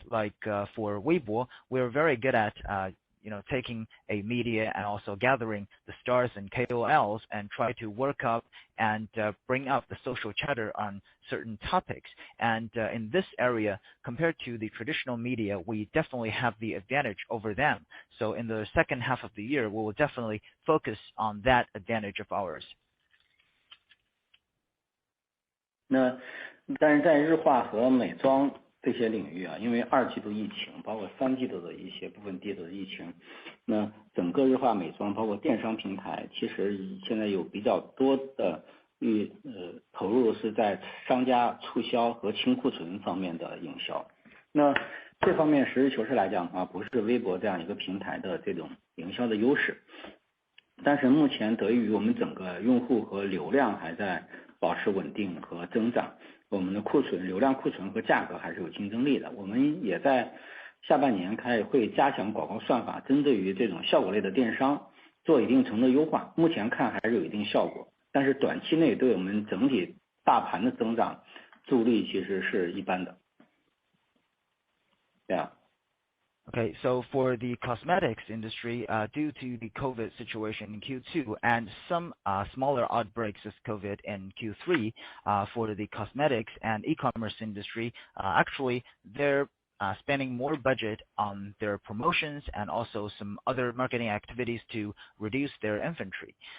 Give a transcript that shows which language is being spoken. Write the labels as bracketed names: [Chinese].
[English] Like for Weibo, we're very good at taking a media and also gathering the stars and KOLs and try to work up and bring up the social chatter on certain topics. And in this area, compared to the traditional media, we definitely have the advantage over them. So in the second half of the year, we will definitely focus on that advantage of ours. [Chinese] 那但是在日化和美妆这些领域啊，因为2季度疫情，包括3季度的一些部分地的疫情，那整个日化美妆包括电商平台，其实现在有比较多的投入是在商家促销和清库存方面的营销。那这方面实事求是来讲啊，不是微博这样一个平台的这种营销的优势。但是目前得益于我们整个用户和流量还在保持稳定和增长，我们的流量库存和价格还是有竞争力的。我们也在下半年会加强广告算法，针对于这种效果类的电商做一定程度的优化，目前看还是有一定效果，但是短期内对我们整体大盘的增长助力其实是一般的。 [English] Yeah. Okay, so for the cosmetics industry, due to the COVID situation in Q2 and some smaller outbreaks of COVID in Q3, for the cosmetics and e-commerce industry, actually they're spending more budget on their promotions and also some other marketing activities to reduce their inventory.